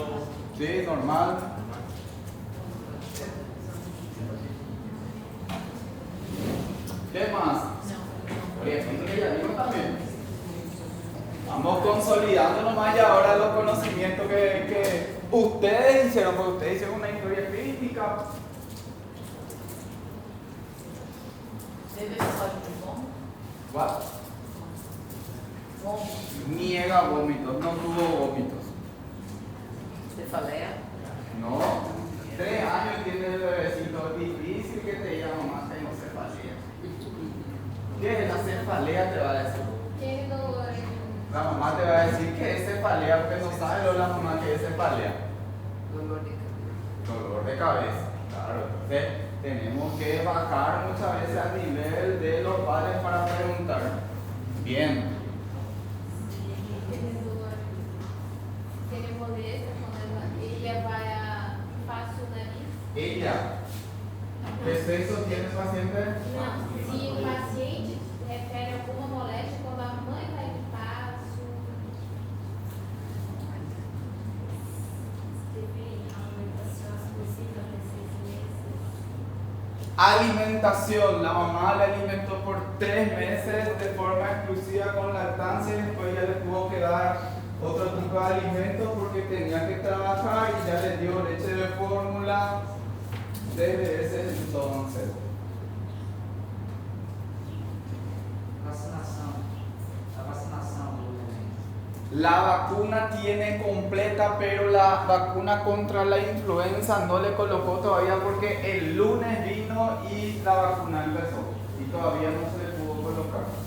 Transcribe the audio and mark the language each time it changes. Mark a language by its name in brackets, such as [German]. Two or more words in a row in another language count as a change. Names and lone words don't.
[Spanish] Sí, normal. ¿Qué más? Oye, ella dijo también. Vamos consolidando nomás ya ahora los conocimientos que ustedes hicieron, porque ustedes hicieron una historia clínica. [Portuguese] Teve episódio de vômito? [English] What? [Portuguese] Vômito? [Spanish] Niega vómitos, no tuvo vómitos. [Portuguese] Cefaleia? [Spanish] No. 3 años tiene el bebecito, difícil que te diga mamá, tengo cefalea. ¿Qué es la cefalea? Te va a decir. Tiene dolor La mamá te va a decir que es cefalea porque no sabe lo la mamá que es cefalea. Dolor de cabeça. Dolor de cabeza. Claro, entonces tenemos que bajar muchas veces al nivel de los padres para preguntar. Bien. tiene dolor, tiene molestia [Portuguese] quando ella vai a faz o nariz. [Spanish] Ella. ¿Qué sexo tiene el paciente? [Portuguese] Não, se o paciente refere a alguma moléstia quando a mãe vai limpar [Spanish] Alimentación. La mamá le alimentó por 3 meses de forma exclusiva con lactancia y después ya le tuvo que dar otro tipo de alimento porque tenía que trabajar y ya le dio leche de fórmula desde ese entonces. [Portuguese] Vacinação. A vacinação do neném. [Spanish] La vacuna tiene completa, pero la vacuna contra la influenza no le colocó todavía porque el lunes vino y la vacuna empezó y todavía no se le pudo colocar.